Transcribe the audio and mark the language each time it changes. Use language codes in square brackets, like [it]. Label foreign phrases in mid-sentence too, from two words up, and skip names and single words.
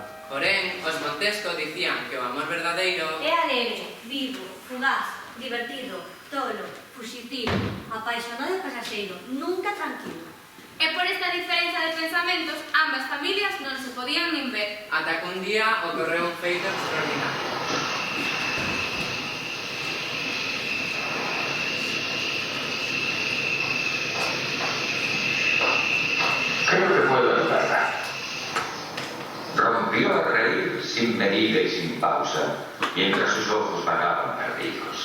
[gl] Porén, os Montesco dicían que o amor verdadeiro é alegre, vivo, fugaz, divertido, tolo, fuxitivo, apaixonado e pasaxeiro, nunca tranquilo. E por esta diferenza de pensamentos, ambas familias non se podían nin ver. ata que un día ocorreu un feito extraordinario. [es] Creo que puedo ayudarla. Rompió a reír sin medida y sin pausa, mientras sus ojos vagaban perdidos.